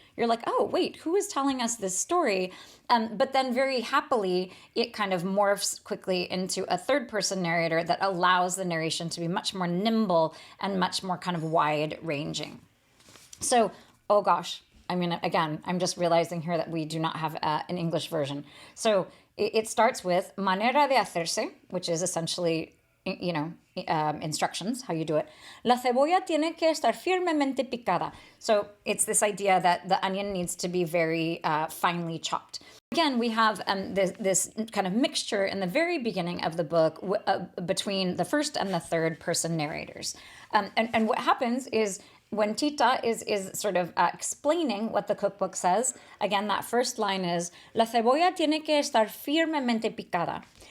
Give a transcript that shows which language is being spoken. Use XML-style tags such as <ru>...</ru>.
<en>You're like, oh, wait, who is telling us this story? But then very happily, it kind of morphs quickly into a third person narrator that allows the narration to be much more nimble and much more kind of wide ranging. So, oh gosh, I mean, again, I'm just realizing here that we do not have an English version. So it starts with</en> <es>manera de hacerse,</es> <en>which is essentially, instructions, how you do it.</en> <es>La cebolla tiene que estar firmemente picada.</es> <en>So it's this idea that the onion needs to be very finely chopped. Again, we have this kind of mixture in the very beginning of the book between the first and the third person narrators. And what happens is when Tita is sort of explaining what the cookbook says, again, that first line is,</en> <es>la cebolla tiene que estar firmemente picada.</es>